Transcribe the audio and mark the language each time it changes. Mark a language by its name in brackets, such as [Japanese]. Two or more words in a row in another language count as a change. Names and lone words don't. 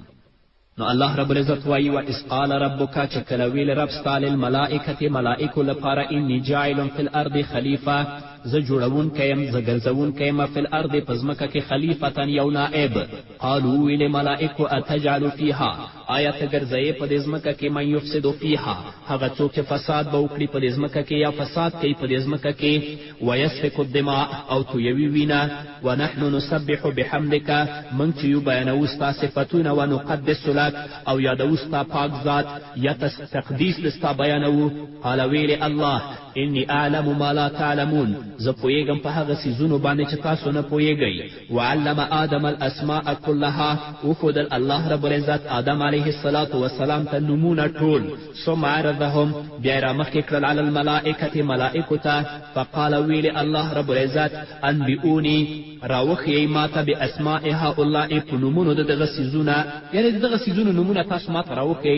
[Pashto] نو الله رب العزت وایي [Arabic] واذ قال ربک [Pashto] چې کله ویل رب ستا للملائکة ملائکو لپاره [Arabic] انی جاعل فی الارض خلیفه، [Pashto] زه جوړونکی یم زه ګرځونکی یم [Arabic] فی الارض [Pashto] په ځمکه کې خلیفة یو نائب. قالو ویلې ملائکو [Arabic] اتجعل فیها، [Pashto] آیا ته ګرځوې په دې ځمکه کې [Arabic] من یفسد فیها، [Pashto] هغه څوک چې فساد به وکړي په دې ځمکه کې یا فساد کوي په دې ځمکه کې، [Arabic] ویسفک الدماء [Pashto] او تویوي وینه، [Arabic] ونحن نسبح بحمدک، [Pashto] موږ چې یو بیانوو ستا صفتونه، [Arabic] ونقدس لک [Pashto] او یادوو ستا پاک ذات یا تقدیس د ستا بیانوو. [Arabic] قال [Pashto] ویلې الله [Arabic] انی اعلم ما لا تعلمون، [Pashto] زه پوهېږم په هغه څیزونو باندې چې تاسو نه پوهېږئ. [Arabic] وعلم آدم الاسماء کلها، [Pashto] وښودل الله رب العزت آدم علیه السلام ته نومونه ټول. [Arabic] ثم عرضهم، [Pashto] بیا یې رامخکې کړل [Arabic] علی الملائکة [Pashto] ملائکو ته. فقال ویلې الله رب العزت انبئوني، راوښیئ ما ته [Arabic] باسماء هؤلاء، [Pashto] په نومونو د دغه څیزونه، یعنې د دغه څیزونو نومونه تاسو ما ته راوښیئ.